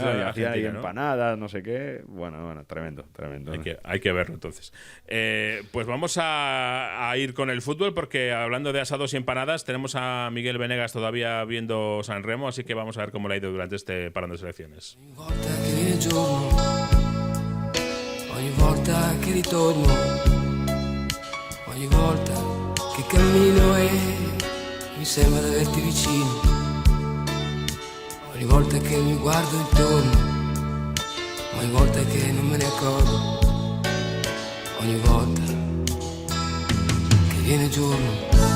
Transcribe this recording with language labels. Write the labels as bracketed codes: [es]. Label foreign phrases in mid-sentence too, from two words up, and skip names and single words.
[es] Argentina, hacía ahí ¿no? empanadas, no sé qué. Bueno, tremendo. Hay que verlo, entonces. Pues vamos a ir con el fútbol, porque hablando de asados y empanadas, tenemos a Miguel Venegas todavía viendo San Remo, así que vamos a ver cómo le ha ido durante este parón de selecciones. [it] Ogni volta che ritorno, ogni volta che cammino e mi sembra di averti vicino, ogni volta che mi guardo intorno, ogni volta che non me ne accorgo, ogni volta che viene giorno,